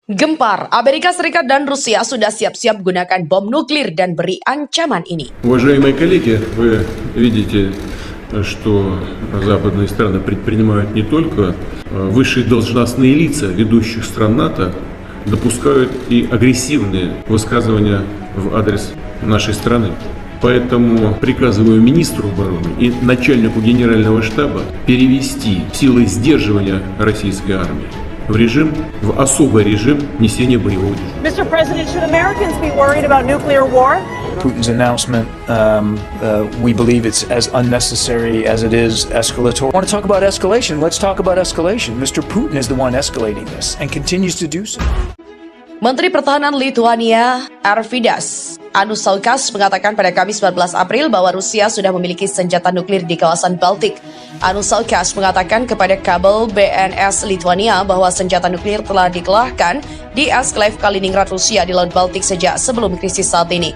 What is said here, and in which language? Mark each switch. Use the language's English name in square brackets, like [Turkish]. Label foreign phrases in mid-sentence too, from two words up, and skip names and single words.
[Indonesian] Gempar, Amerika Serikat dan Rusia sudah siap-siap gunakan bom nuklir dan beri ancaman ini. [Russian] Уважаемые коллеги, вы видите, что западные страны предпринимают не только высшие должностные лица ведущих стран НАТО, допускают и агрессивные высказывания в адрес нашей страны. Поэтому приказываю министру обороны и начальнику генерального штаба перевести силы сдерживания российской армии в особый режим несения боевого дежурства. [English] Mr. President, should Americans be worried about nuclear war? Putin's announcement, we believe it's as unnecessary as it is escalatory. Want to talk about escalation? Let's talk about escalation. Mr. Putin is the one escalating this and continues to do so. [Indonesian] Menteri Pertahanan Lithuania, Arvydas Anušauskas mengatakan pada Kamis 14 April bahwa Rusia sudah memiliki senjata nuklir di kawasan Baltik. Anušauskas mengatakan kepada kabel BNS Lithuania bahwa senjata nuklir telah dikelahkan di Esklave Kaliningrad, Rusia di Laut Baltik sejak sebelum krisis saat ini.